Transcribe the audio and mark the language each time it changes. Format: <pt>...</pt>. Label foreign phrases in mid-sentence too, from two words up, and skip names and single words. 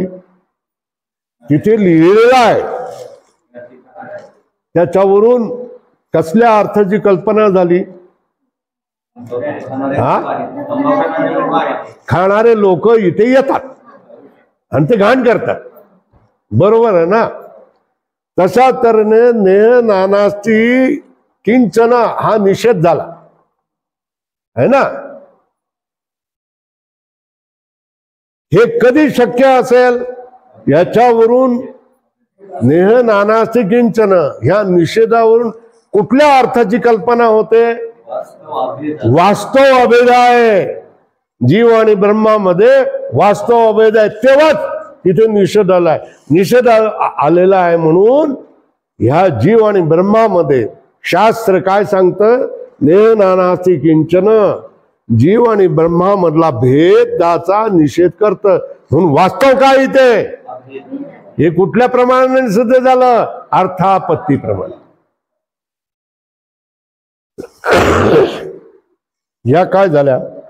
<mr>तिथे लिहिलेलं आहे त्याच्यावरून कसल्या अर्थाची कल्पना झाली? हा, खाणारे लोक इथे येतात आणि ते घाण करतात. बरोबर आहे ना? तशा तऱ्हेने</mr> <sa>नेह नानास्ति किंचन</sa> <mr>हा निषेध झाला है ना. हे कधी शक्य असेल? याच्यावरून</mr> <sa>नेह नानास्ति किंचन</sa> <mr>ह्या निषेधावरून कुठल्या अर्थाची कल्पना होते? वास्तव अभेद आहे. जीव आणि ब्रह्मामध्ये वास्तव अभेद आहे, तेव्हाच तिथे निषेध आलाय. निषेध आलेला आहे म्हणून ह्या जीव आणि ब्रह्मामध्ये शास्त्र काय सांगतं?</mr> <sa>नेह नानास्ति किंचन,</sa> <mr>जीव आणि ब्रह्मामधला भेदाचा निषेध करतं. म्हणून वास्तव काय इथे? हे कुठल्या प्रमाणाने सिद्ध झालं? अर्थापत्ती प्रमाण. या काय झाल्या?</mr>